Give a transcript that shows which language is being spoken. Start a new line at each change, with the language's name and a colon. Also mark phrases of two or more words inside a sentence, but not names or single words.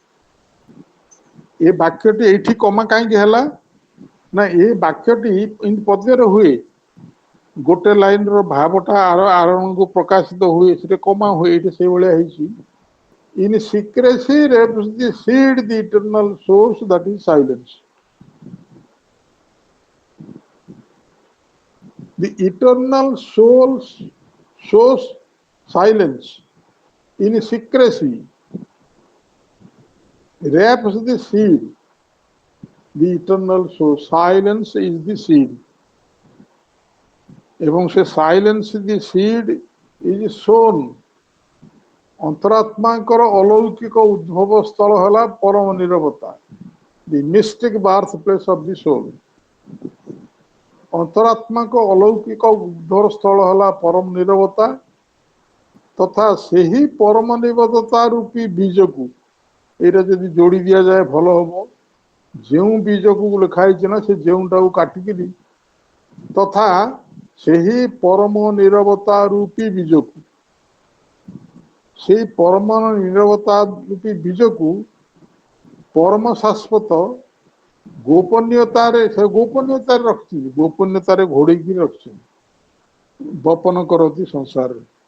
Odia: ଏ ବାକ୍ୟଟି ଏଇଠି କମା କାହିଁକି ହେଲା ନା ଏ ବାକ୍ୟଟି ପଦ୍ୟରେ ହୁଏ। ଗୋଟେ ଲାଇନ ର ଭାବଟା ଆରମ୍ଭକୁ ପ୍ରକାଶିତ ହୁଏ ସେଟା କମା ହୁଏ, ଏଇଠି ସେଇଭଳିଆ ହେଇଛି।
English: In secrecy wraps the seed the eternal source that is silence. The eternal source shows silence in secrecy, wraps the seed. The eternal source, silence is the seed.
Odia: ଏବଂ ସେ
English: silence the seed is sown.
Odia: ଅନ୍ତରାତ୍ମାଙ୍କର ଅଲୌକିକ ଉଦ୍ଭବ ସ୍ଥଳ ହେଲା ପରମ ନିରବତା,
English: the mystic birth place of the soul.
Odia: ଅନ୍ତରାତ୍ମାଙ୍କ ଅଲୌକିକ ଉଦ୍ଭବ ସ୍ଥଳ ହେଲା ପରମ ନିରବତା ତଥା ସେହି ପରମ ନିରବତା ରୂପୀ ବୀଜକୁ, ଏଇଟା ଯଦି ଯୋଡ଼ି ଦିଆଯାଏ ଭଲ ହବ। ଯେଉଁ ବୀଜକୁ ଲେଖା ହେଇଛି ନା ସେ ଯେଉଁଟାକୁ କାଟିକିରି ତଥା ସେହି ପରମ ନିରବତା ରୂପୀ ବୀଜକୁ, ସେଇ ପରମ ନିରବତା ରୂପୀ ବୀଜକୁ ପରମ ଶାଶ୍ୱତ ଗୋପନୀୟତାରେ ରଖିଛନ୍ତି, ଗୋପନୀୟତାରେ ଘୋଡେଇକି ରଖିଛନ୍ତି, ବପନ କରନ୍ତି ସଂସାରରେ।